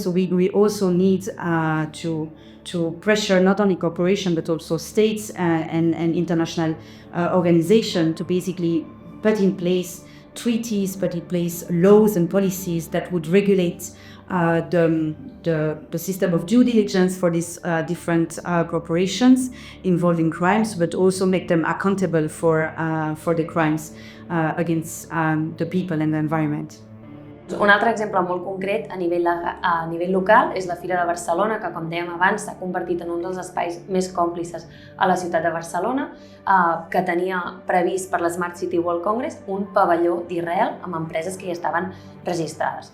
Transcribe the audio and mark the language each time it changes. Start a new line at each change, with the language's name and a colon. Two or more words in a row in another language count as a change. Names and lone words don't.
English: So we also need to pressure not only corporations but also states and international organizations to basically put in place treaties, put in place laws and policies that would regulate the system of due diligence for these different corporations involved in crimes, but also make them accountable for the crimes against the people and the environment.
Catalan: Un altre exemple molt concret a nivell local és la Fira de Barcelona, que, com dèiem abans, s'ha convertit en un dels espais més còmplices a la ciutat de Barcelona, que tenia previst per l'Smart City World Congress un pavelló d'Israel amb empreses que hi estaven registrades.